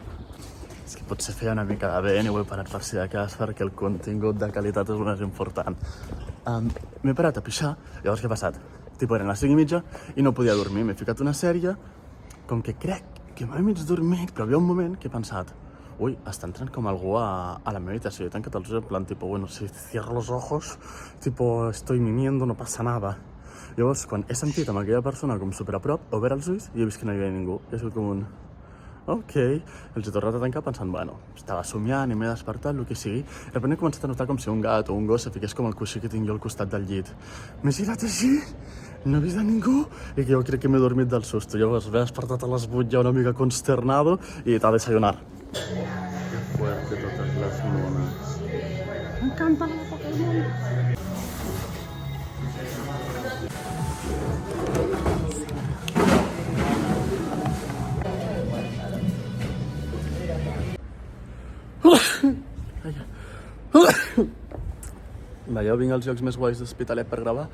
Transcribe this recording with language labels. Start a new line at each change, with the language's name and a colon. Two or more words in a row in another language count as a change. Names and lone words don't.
Catalan: És que potser feia una mica de vent i ho he parat per si de cas perquè el contingut de qualitat és el més important. M'he parat a pixar, llavors què ha passat? Tipo, eren les 5:30 i no podia dormir. M'he ficat una sèrie, com que crec que m'he mig dormit, però havia un moment que he pensat ui, està entrant com algú a la meva habitació. He tancat els ulls en plan, tipo,
Spanish: bueno, si cierro los ojos, tipo, estoy mimiendo,
Catalan: no passa nada. Llavors, quan he sentit amb aquella persona com super a prop, he obert els ulls i he vist que no hi havia ningú. I ha sigut com un... Ok, els he tornat a tancar pensant, bueno, estava somiant i m'he despertat, el que sigui. De sobte he començat a notar com si un gat o un gos se fiqués com el coixí que tinc jo al costat del llit. M'he girat així, no he vist a ningú i que jo crec que m'he dormit del susto. Llavors m'he despertat a les 8 ja una mica consternado i a desayunar.
Spanish: Que fuerte
Catalan: totes les mones. M'encanta la Pokémon. Jo vinc als llocs més guais d'Hospitalet per gravar.